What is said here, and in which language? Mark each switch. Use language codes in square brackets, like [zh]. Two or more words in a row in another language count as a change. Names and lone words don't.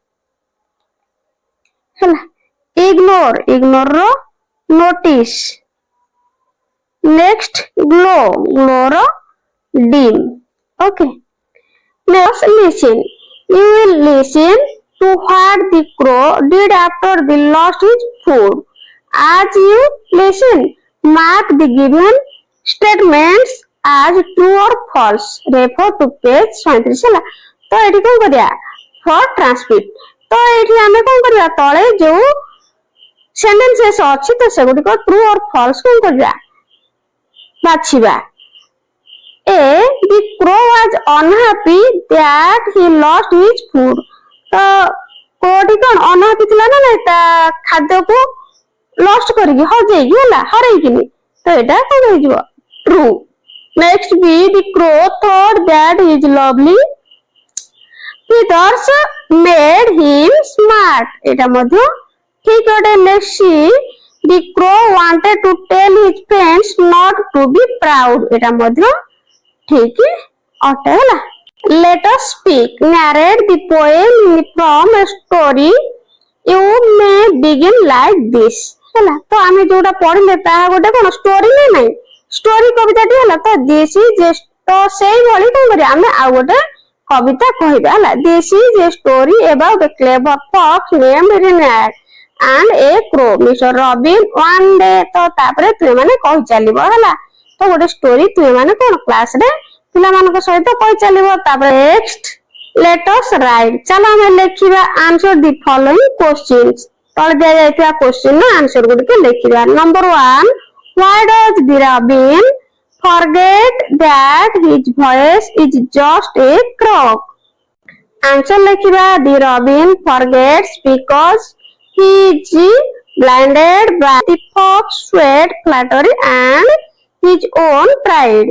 [en] हला ignore ignore रो notice next glow glow रो dim Okay. Next, listen. You will listen to what the crow did after the lost his food. As you listen, mark the given statements as true or false. Refer to page 37 [or] ହେଲା। ତ ଏଠି କଣ କରିବା [en] for transcript। [or] ତ ଏଠି ଆମେ କଣ କରିବା ତଳେ ଯୋଉ sentences ଅଛି ତ ସେଗୁଡିକ [en] true or false [or] କଣ କରିବା ବାଛିବା। [en] A. The crow was unhappy that he lost his food. [or] ତ କୋଉଠି କଣ unhappy ଥିଲା ନା ନାଇଁ ତା ଖାଦ୍ୟକୁ lost କରିକି ହଜେଇକି ହେଲା ହରେଇକିନି ତ ଏଇଟା କଣ ହେଇଯିବ true। [en] Next B. The crow thought that his lovely feathers made him smart. [or] ଏଇଟା ମଧ୍ୟ ଠିକ ଅଟେ। [en] Next C. The crow wanted to tell his friends not to be proud. [or] ଏଇଟା ମଧ୍ୟ ठीक ଅଟେ ହେଲା। [en] Let us speak. Narrate the poem from a story. You may begin like this. [or] ହେଲା ତ ଆମେ ଯୋଉଟା ପଢିଲେ ତାହା ଗୋଟେ କଣ ଷ୍ଟୋରି ନା ନାଇଁ ଷ୍ଟୋରି କବିତାଟି ହେଲା ତ [en] this is [or] ତ ସେଇଭଳି କଣ କରିବା ଆମେ ଆଉ ଗୋଟେ କବିତା କହିବା ହେଲା। [en] This is a story about a clever fox named Reynard and a crow. Mr. Robin one day [or] ତ ତାପରେ ତୁମେ ମାନେ କହି ଚାଲିବ ହେଲା। ତ ଗୋଟେ ଷ୍ଟୋରି ତୁମେ ମାନେ କଣ କ୍ଲାସ ରେ ପିଲାମାନଙ୍କ ସହିତ କହି ଚାଲିବ। [en] ତାପରେ next let us write। [or] ଚାଲ ଆମେ ଲେଖିବା [en] answer the following questions। [or] ତଳେ ଦିଆଯାଇଥିବା question ର answer ଗୁଡିକ ଲେଖିବା। [en] Number 1 why does the robin forget that his voice is just a croak? Answer ଲେଖିବା the robin forgets because he is blinded by the fox sweat flattery and his own pride.